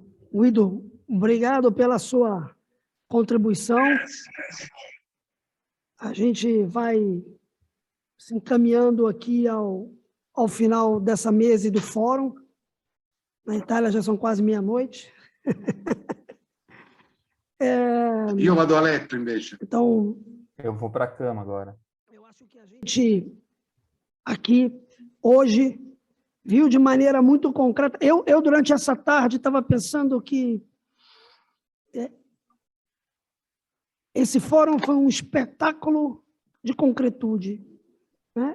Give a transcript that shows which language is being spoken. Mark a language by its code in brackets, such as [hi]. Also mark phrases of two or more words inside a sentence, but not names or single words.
[pt] Guido, obrigado pela sua contribuição. A gente vai se encaminhando aqui ao final dessa mesa e do fórum. Na Itália já são quase meia-noite. [it] Io vado a letto, invece. [pt] Então, Eu vou para a cama agora. eu acho que a gente aqui, hoje, viu de maneira muito concreta. Eu durante essa tarde, estava pensando que esse fórum foi um espetáculo de concretude, né?